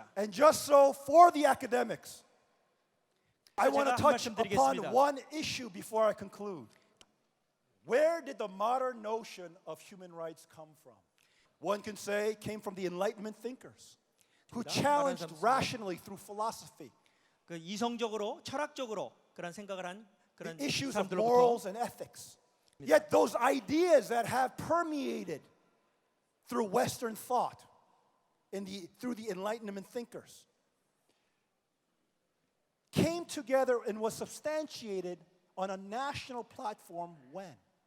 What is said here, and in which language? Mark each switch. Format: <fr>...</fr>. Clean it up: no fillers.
<en>And just so for the academics, I want to touch upon one issue before I conclude. Where did the modern notion of human rights come from? One can say it came from the Enlightenment thinkers who challenged rationally through philosophy</en> <ko>그 이성적으로, 철학적으로 그런 생각을 한 그런</ko> <en>the issues of</en> <ko>사람들로부터</ko> <en>morals and ethics. Yet those ideas that have permeated through Western thought, through the Enlightenment thinkers, came together and was substantiated on a national platform when?</en>